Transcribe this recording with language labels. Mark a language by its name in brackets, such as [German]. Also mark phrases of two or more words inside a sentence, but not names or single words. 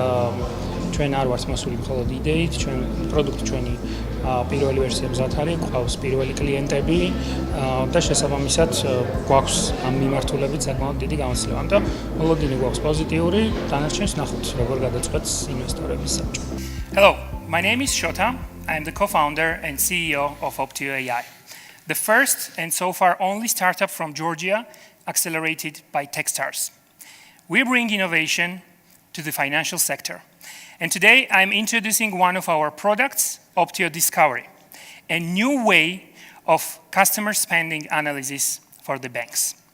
[Georgian] ჩვენ არ ვართ მოსული მხოლოდ იდეით, ჩვენ პროდუქტი ჩვენი პირველი ვერსია მზად არის, გვყავს პირველი კლიენტები და შესაბამისად გვაქვს ამ მიმართულებით საკმაოდ დიდი გამოცდილება. ამიტომ მოლოდინი გვაქვს პოზიტიური, დანარჩენს ნახოთ, როგორ გადაწყვეტს ინვესტორების საბჭო. [English] Hello, my name is Shota. I am the co-founder and CEO of Optio AI, the first and so far only startup from Georgia accelerated by Techstars. We bring innovation to the financial sector. And today I'm introducing one of our products, Optio Discovery, a new way of customer spending analysis for the banks.